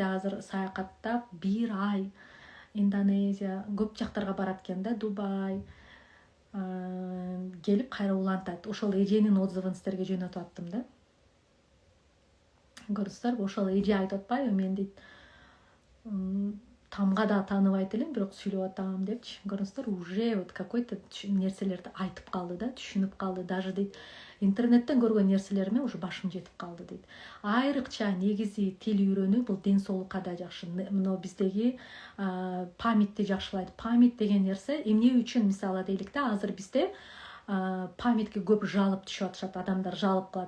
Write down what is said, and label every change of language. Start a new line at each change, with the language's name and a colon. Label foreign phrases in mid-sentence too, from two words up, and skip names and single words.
Kyrgyz: Азыр саякаттап 1 ай Индонезия, көп жактарга барат экен да, Дубай. Келип кайра улантат. Ошол эженин отзывын сиздерге жөнөтүп аттым да. Көрүңүздөрбү, ошол эже айтып атпайбы, мен дейт тамга да тааныбайт элем, бирок сүйлөп атам депчи. Көрүңүздөр,
Russian: уже вот какой-то
Kyrgyz: нерселерди айтып калды да, түшүнүп калды. Даже дейт, интернеттен көргөн нерселериме уже башым жетип калды дейт. Айрыкча негизи тил үйрөнүү бул ден соолукка да жакшы. Мына биздеги памятти жакшылайт. Память деген нерсе эмне үчүн, мисалы дейлик да, азыр бизде памятке көп жалып түшүп атышат, адамдар жалып калат.